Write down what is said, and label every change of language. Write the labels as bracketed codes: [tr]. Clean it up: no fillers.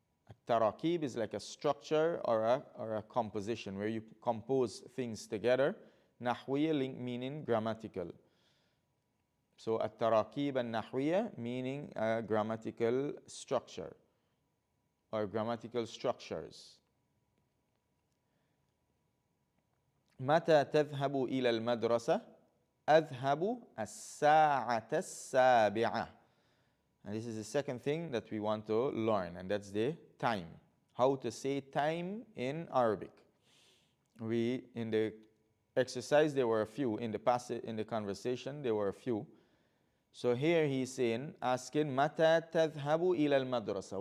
[en] التراكيب is like a structure or a composition where you compose things together. نحوية meaning grammatical. So [ar] التراكيب النحوية [en] meaning a grammatical structure or grammatical structures. [ar] متى تذهب إلى المدرسة؟ أذهب الساعة السابعة. [en] And this is the second thing that we want to learn, and that's the time. How to say time in Arabic. In the exercise, there were a few. In the conversation, there were a few. So here he's saying, asking, [ar] متى تذهب إلى المدرسة?